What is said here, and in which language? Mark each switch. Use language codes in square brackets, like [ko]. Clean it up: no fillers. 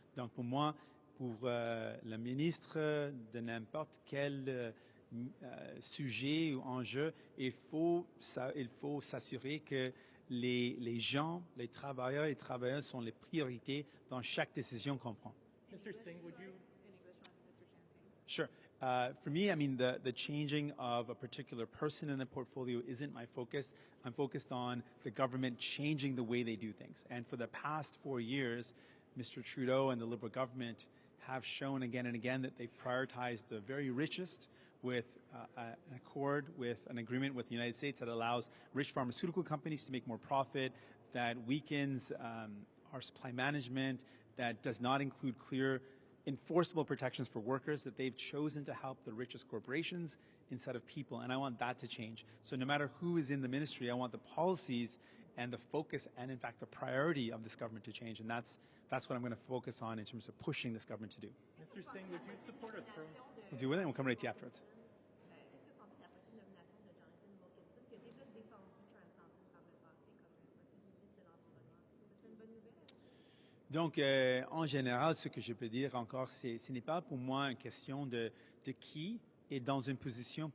[fr] Donc pour moi, pour le ministre de n'importe quel sujet ou enjeu, il faut s'assurer que les gens, les travailleurs et travailleuses sont les priorités dans chaque décision qu'on prend. [en] Mr. Singh, would you? In English, on Mr. Champagne. Sure. For me, I mean, the changing of a particular person in a portfolio isn't my focus. I'm focused on the government changing the way they do things. And for the past 4 years, Mr. Trudeau and the Liberal government have shown again and again that they've prioritized the very richest with an agreement with the United States that allows rich pharmaceutical companies to make more profit, that weakens our supply management, that does not include clear enforceable protections for workers, that they've chosen to help the richest corporations instead of people, and I want that to change. So no matter who is in the ministry, I want the policies and the focus and, in fact, the priority of this government to change, and that's what I'm going to focus on in terms of pushing this government to do. Mr. Singh, would you support a throne? We'll do it, and we'll come right to you afterwards. [fr] Est-ce que pensez la possible nomination de Jonathan Wilkinson, qui a déjà défendu Trans-Mountain par le passé comme ministre de l'Environnement? C'est une bonne nouvelle? Donc, en général, ce que je peux dire encore, ce n'est pas pour moi une question de qui est dans une position.